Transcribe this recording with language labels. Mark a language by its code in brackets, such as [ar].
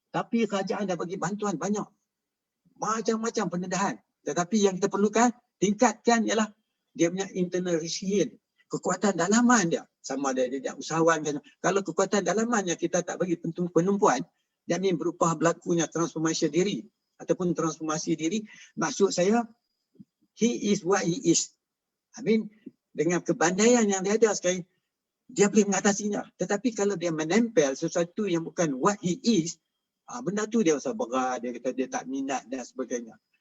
[ms] Tapi kerajaan dah bagi bantuan banyak. Macam-macam pendedahan. Tetapi yang kita perlukan, tingkatkan ialah dia punya internal resilient. Kekuatan dalaman dia. Sama ada dia usahawan. Kalau kekuatan dalamannya kita tak bagi penumpuan, dan ini berupa berlakunya transformasi diri ataupun transformasi diri. Maksud saya, [en] he is what he is. [ms] I mean, dengan kebandaian yang dia ada sekarang, dia boleh mengatasinya. Tetapi kalau dia menempel sesuatu yang bukan [en] what he is, [ms] benda tu dia rasa berat, dia kata dia tak minat dan sebagainya.